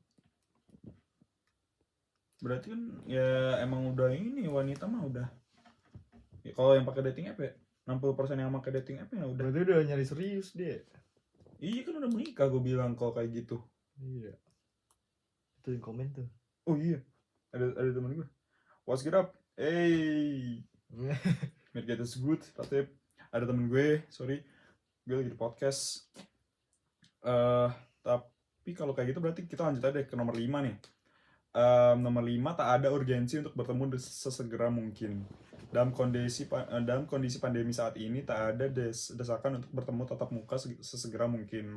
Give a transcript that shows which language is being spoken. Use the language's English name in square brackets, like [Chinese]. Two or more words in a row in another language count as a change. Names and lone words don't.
[Indonesian] Berarti kan ya emang udah ini wanita mah udah. Ya, kalau yang pakai dating app ya 60% yang pakai dating app ya udah. Berarti udah nyari serius dia. Iya kan udah menikah gue bilang kalau kayak gitu. Iya. Itu yang komen tuh. Oh iya. Ada teman gue. [English] What's get up? Hey. [German] Mir geht es gut, Patep. [Indonesian] ada temen gue, sorry, gue lagi di podcast. Tapi kalau kayak gitu berarti kita lanjut aja ke nomor 5 nih. Nomor 5, tak ada urgensi untuk bertemu sesegera mungkin. Dalam kondisi pandemi saat ini, tak ada desakan untuk bertemu tatap muka sesegera mungkin.